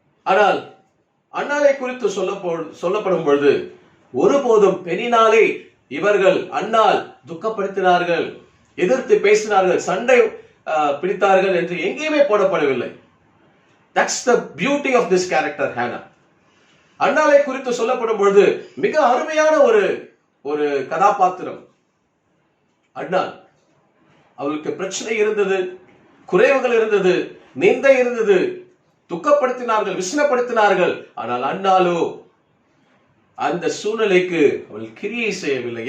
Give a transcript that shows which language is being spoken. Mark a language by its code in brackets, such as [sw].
[ta] ஆனால் அன்னாளை குறித்து சொல்லப்படும் பொழுது ஒருபோதும் பெனினாலை இவர்கள் அன்னாள் துக்கப்படுத்தினார்கள், எதிர்த்து பேசினார்கள், சண்டை பிடித்தார்கள் என்று எங்கேயுமே போடப்படவில்லை. [en] That's the beauty of this character Hannah. [ta] அன்னாளை குறித்து சொல்லப்படும் பொழுது மிக அருமையான ஒரு கதாபாத்திரம் அன்னாள். அவளுக்கு பிரச்சனை இருந்தது, குறைவுகள் இருந்தது, நிந்தை இருந்தது, துக்கப்படுத்தினார்கள், விசனப்படுத்தினார்கள். ஆனால் அன்னாளோ அந்த சூழ்நிலைக்கு அவள் கிரியை செய்யவில்லை.